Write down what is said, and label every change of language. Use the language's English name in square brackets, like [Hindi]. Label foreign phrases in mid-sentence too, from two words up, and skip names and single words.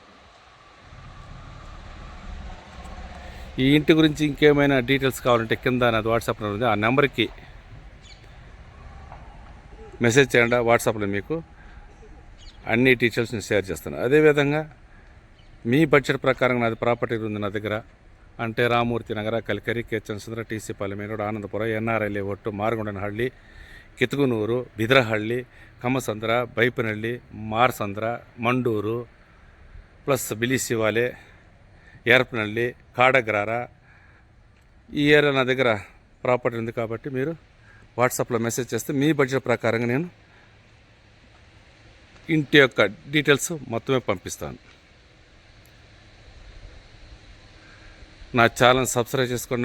[Telugu] ఈ ఇంటి గురించి ఇంకేమైనా డీటెయిల్స్ కావాలంటే కింద నాది వాట్సాప్ నెంబర్ ఉంది. ఆ నెంబర్కి మెసేజ్ చేయండి. వాట్సాప్లో మీకు అన్ని డీటెయిల్స్ నేను షేర్ చేస్తాను. అదేవిధంగా మీ బడ్జెట్ ప్రకారం నాది ప్రాపర్టీ ఉంది నా దగ్గర. అంటే రామమూర్తి నగర, కల్కెರೆ, కేచనసంದ್ರ, TC ಪಾಳ್ಯ ಮೇನ್ ರೋಡ್, ಆನಂದಪುರ, NRI ಲೇಔಟ್, ಮಾರಗೊಂಡನಹಳ್ಳಿ, ಕಿತ್ತಗನೂರು, ಬಿದರಹಳ್ಳಿ, ಕಮ್ಮಸಂದ್ರ, ಬೈಪನಹಳ್ಳಿ, ಮಾರಸಂದ್ರ, ಮಂಡೂರು ಪ್ಲಸ್ ಬಿಳಿ ಶಿವಾಲೆ, యర్పనహಳ್ಳಿ, కాడగ్రార, ఈ ఏరియా నా దగ్గర ప్రాపర్టీ ఉంది. కాబట్టి మీరు వాట్సాప్లో మెసేజ్ చేస్తే మీ బడ్జెట్ ప్రకారంగా నేను ఇంటి యొక్క డీటెయిల్స్ మొత్తమే పంపిస్తాను. నా ఛానల్ సబ్స్క్రైబ్ చేసుకోండి.